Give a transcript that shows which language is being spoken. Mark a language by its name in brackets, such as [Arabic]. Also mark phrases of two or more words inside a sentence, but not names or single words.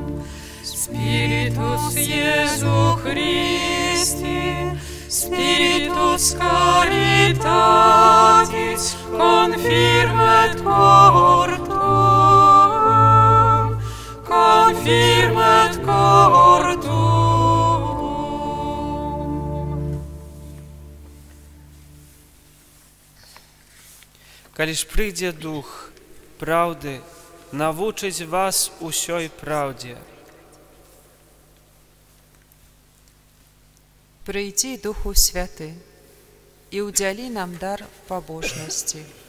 [Latin] Spiritus Iesu Christi, Spiritus Caritatis, confirmet cor tuum, confirmet cor tuum. [Belarusian] Калі ж прыйдзе Дух праўды, навучыць вас усёй праўдзе. Прыйдзі Духу Святы і ўдзялі нам дар пабожнасці.